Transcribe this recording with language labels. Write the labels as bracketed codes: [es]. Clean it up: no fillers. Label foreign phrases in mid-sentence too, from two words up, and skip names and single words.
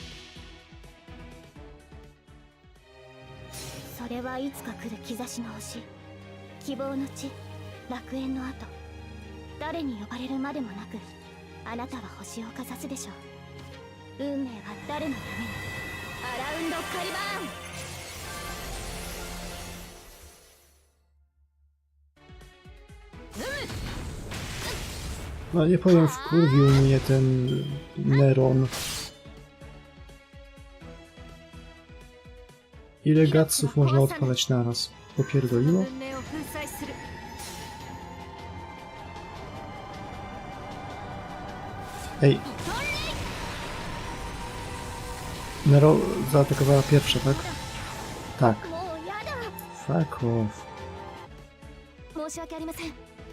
[ja] それはいつか来る兆しの星、希望の地、楽園の後、誰に呼ばれるまでもなくあなたは星をかざすでしょう。運命は誰のために。アラウンドカリバーン。 [pl] No nie powiem, wkurwił mnie ten Neron. Ile gatsów można odpalać naraz? Popierdoliło? Ej! Nero zaatakowała pierwsza, tak? Tak. [en] Fuck off. [ja] 申し訳ありません。